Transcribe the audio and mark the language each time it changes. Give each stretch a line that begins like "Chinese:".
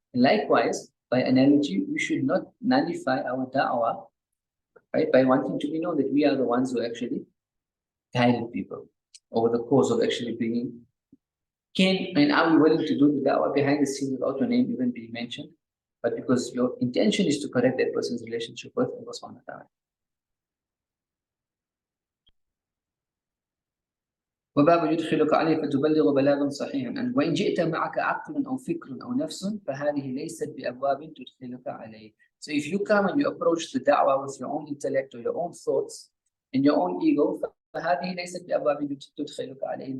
English: And likewise, by analogy, we should not nullify our da'wah, right, by wanting to be known that we are the ones who actually guided people over the course of actually bringing. Are we willing to do the da'wah behind the scenes without your name even being mentioned? But because your intention is to correct that person's relationship with Allah subhanahu wa ta'ala.
Arabic: وباب يدخلك عليه فتبلغ بلاغا صحيحا. And وإن جئت معك عقل أو فكر أو نفس فهذه ليست بأبواب تدخلك عليه.
English: So if you come and you approach the da'wah with your own intellect or your own thoughts and your own ego,
Arabic: فهذه ليست بأبواب تدخلك عليه.